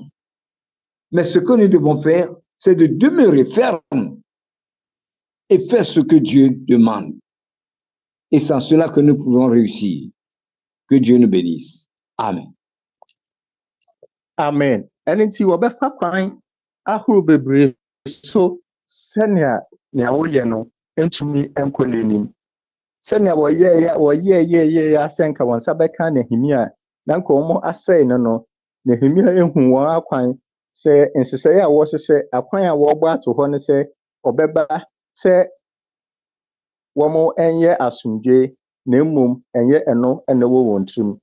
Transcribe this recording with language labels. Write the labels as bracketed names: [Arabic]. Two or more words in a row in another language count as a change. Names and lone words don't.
[French] Mais ce que nous devons faire, c'est de demeurer ferme et faire ce que Dieu demande. Et c'est en cela que nous pouvons réussir. Que Dieu nous bénisse. Amen. Amen. [Akan] Ɛno nti wɔbɛfa kwan ahorow bebree so sɛnea nea woyɛ no ntumi nkɔ n'anim. Sɛnea wɔyɛɛ asɛnka wɔn nsa bɛka Nehemia na nka wɔn asɛe no Nehemia ehu wɔn akwan sɛ nhyehyɛe a wɔhyehyɛ akwan a wɔbɔ ato hɔ ne sɛ ɔbɛba sɛ wɔn nyɛ asomdwe na mmom ɛnyɛ ɛno ɛna ɛwɔ wɔn tirim.